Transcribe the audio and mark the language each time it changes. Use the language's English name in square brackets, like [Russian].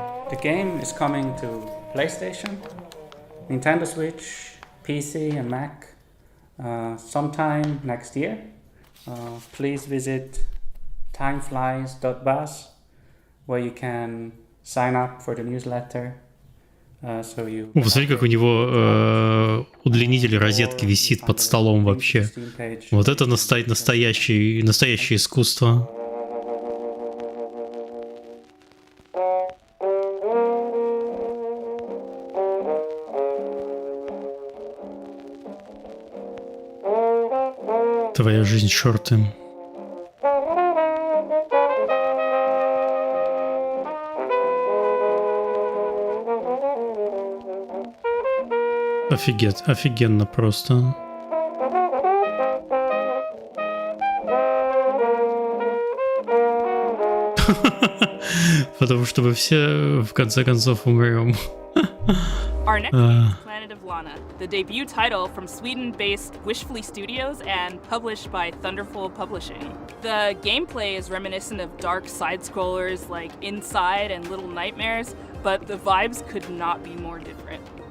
[English] The game is coming to PlayStation, Nintendo Switch, PC and Mac sometime next year. Please visit timeflies.buzz where you can sign up for the newsletter. [Russian] Посмотри, как у него удлинитель розетки висит под столом вообще. Вот это настоящее искусство. Твоя жизнь шорты. Офигенно просто. Потому что мы все в конце концов умрем. [English] Our next game is Planet of Lana, the debut title from Sweden-based Wishfully Studios and published by Thunderful Publishing. The gameplay is reminiscent of dark side-scrollers like Inside and Little Nightmares, but the vibes could not be more different.